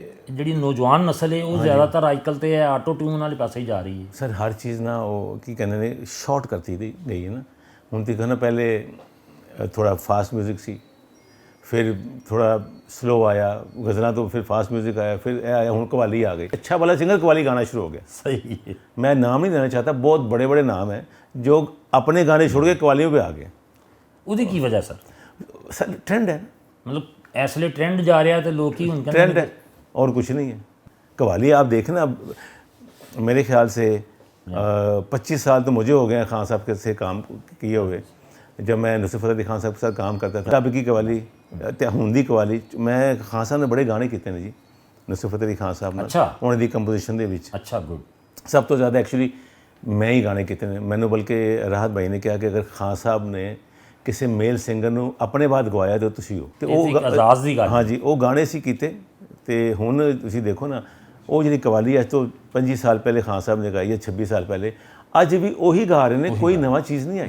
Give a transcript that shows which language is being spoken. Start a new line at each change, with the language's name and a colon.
Punjabi: ਜਿਹੜੀ ਨੌਜਵਾਨ ਨਸਲ ਹੈ ਉਹ ਜ਼ਿਆਦਾਤਰ ਅੱਜ ਕੱਲ੍ਹ ਤੇ ਆਟੋ ਟਿਊਨ ਵਾਲੇ ਪਾਸੇ ਹੀ ਜਾ ਰਹੀ ਹੈ। ਸਰ ਹਰ ਚੀਜ਼ ਨਾ ਉਹ ਕੀ ਕਹਿੰਦੇ ਨੇ ਸ਼ਾਰਟ ਕਰਤੀ ਗਈ ਹੈ ਨਾ। ਹੁਣ ਦੇਖੋ ਨਾ, ਪਹਿਲੇ ਥੋੜਾ ਫਾਸਟ ਮਿਊਜ਼ਿਕ ਸੀ, ਫਿਰ ਥੋੜਾ ਸਲੋ ਆਇਆ, ਗਜ਼ਲਾਂ ਤੋਂ ਫਿਰ ਫਾਸਟ ਮਿਊਜ਼ਿਕ ਆਇਆ, ਫਿਰ ਇਹ ਆਇਆ, ਹੁਣ ਕਵਾਲੀ ਆ ਗਈ। ਅੱਛਾ ਵਾਲਾ ਸਿੰਗਰ ਕਵਾਲੀ ਗਾਣਾ ਸ਼ੁਰੂ ਹੋ ਗਿਆ। ਸਹੀ ਹੈ।
Hindi: मैं नाम नहीं देना चाहता, बहुत बड़े बड़े नाम हैं जो अपने गाने छोड़ के कवालियों पे आ गए।
Punjabi: ਉਹਦੀ ਕੀ ਵਜ੍ਹਾ ਸਰ?
Hindi: सर ट्रेंड है,
Punjabi: ਮਤਲਬ ਇਸ ਲਈ ਟ੍ਰੈਂਡ ਜਾ ਰਿਹਾ ਤੇ ਲੋਕ ਹੀ ਹੁਣ
Hindi: ट्रेंड है और कुछ नहीं है। कवाली आप देखना, मेरे ख्याल से 25 साल तो मुझे हो गए हैं खान साहब के से काम किए हुए। जब मैं नुसरत फतेह अली खान साहब के साथ काम करता था, तब की कवाली
Punjabi: ते हुण दी कवाली,
Hindi: मैं खान साहब ने बड़े गाने किए ने जी, नुसरत फतेह अली खान साहब ने उन्होंने दी कंपोजिशन
Punjabi: ਦੇ ਵਿੱਚ। ਅੱਛਾ, ਗੁੱਡ। ਸਭ ਤੋਂ ਜ਼ਿਆਦਾ ਐਕਚੁਅਲੀ ਮੈਂ ਹੀ ਗਾਣੇ ਕੀਤੇ ਨੇ। ਮੈਨੂੰ ਬਲਕਿ ਰਾਹਤ ਭਾਈ ਨੇ ਕਿਹਾ ਕਿ ਅਗਰ ਖਾਨ ਸਾਹਿਬ ਨੇ ਕਿਸੇ ਮੇਲ ਸਿੰਗਰ ਨੂੰ ਆਪਣੇ ਬਾਅਦ ਗਵਾਇਆ ਤਾਂ ਤੁਸੀਂ ਹੋ। ਤੇ ਉਹ ਆਜ਼ਾਦ ਦੀ ਗੱਲ। ਹਾਂਜੀ, ਉਹ ਗਾਣੇ ਸੀ ਕੀਤੇ। ਤੇ ਹੁਣ ਤੁਸੀਂ ਦੇਖੋ ਨਾ, ਉਹ ਜਿਹੜੀ ਕਵਾਲੀ ਅੱਜ ਤੋਂ 25 ਸਾਲ ਪਹਿਲੇ ਖਾਨ ਸਾਹਿਬ ਨੇ ਗਾਈ ਹੈ, 26 ਸਾਲ ਪਹਿਲੇ, ਅੱਜ ਵੀ ਉਹੀ ਗਾ ਰਹੇ ਨੇ, ਕੋਈ ਨਵਾਂ ਚੀਜ਼ ਨਹੀਂ ਆਈ।